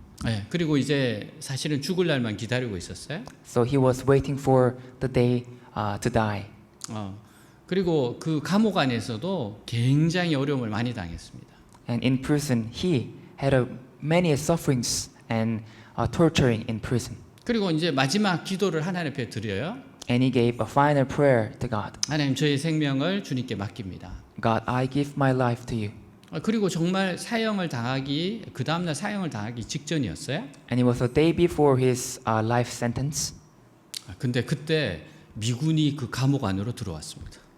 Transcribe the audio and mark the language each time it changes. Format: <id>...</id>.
<ko>네, 그리고 이제 사실은 죽을 날만 기다리고 있었어요.</ko> <en>So he was waiting for the day to die.</en> <ko>그리고 그 감옥 안에서도 굉장히 어려움을 많이 당했습니다.</ko> <en>And in prison, he had many sufferings and torturing in prison.</en> <ko>그리고 이제 마지막 기도를 하나님 앞에 드려요.</ko> <en>And he gave a final prayer to God.</en> <ko>하나님, 저의 생명을 주님께 맡깁니다.</ko> <en>God, I give my life to you.</en> <ko>그리고 정말 그 다음날 사형을 당하기 직전이었어요.</ko> <en>And it was a day before his life sentence.</en> <ko>근데 그때 미군이 그 감옥 안으로 들어왔습니다.</ko>